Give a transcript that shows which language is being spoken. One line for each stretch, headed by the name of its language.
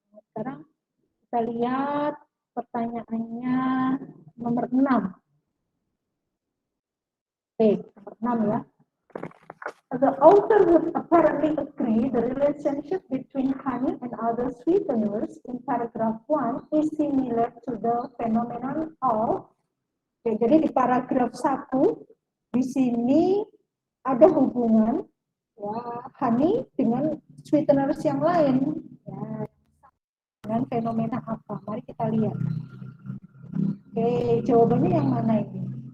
Indonesian: Sekarang kita lihat pertanyaannya nomor 6. Oke, nomor 6 ya.
English: The author would apparently agree the relationship between honey and other sweeteners in paragraph 1 is similar to the phenomenon of.
Indonesian: Oke, jadi di paragraf 1 di sini ada hubungan ya, honey dengan sweeteners yang lain ya, dengan fenomena apa? Mari kita lihat. Oke, jawabannya yang mana ini?